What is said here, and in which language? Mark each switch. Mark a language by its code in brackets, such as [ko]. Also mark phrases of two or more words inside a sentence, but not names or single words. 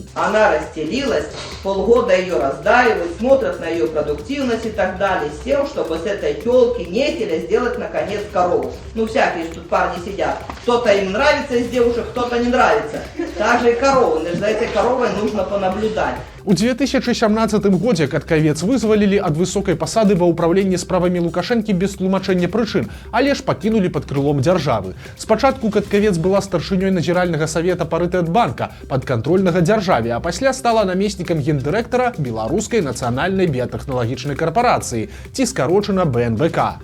[ru] Она расстелилась, полгода ее раздаивают, смотрят на ее продуктивность и так далее, с тем, чтобы с этой телки, нетеля сделать наконец корову. Ну, всякие тут парни сидят. Кто-то им нравится из девушек, кто-то не нравится. Также и коровы. За этой коровой нужно понаблюдать. [be] У 2017 годзе Каткавец вызвалілі ад высокай пасады ва ўправленні справамі Лукашэнкі без тлумачэння прычын, але ж пакінулі пад крылом дзяржавы. Спачатку Каткавец была старшынёй назіральнага савета Парытэтбанка, падкантрольнага дзяржаве, а пасля стала намеснікам гендырэктара Беларускай нацыянальнай біятэхналагічнай карпарацыі, ці скарочана БНБК.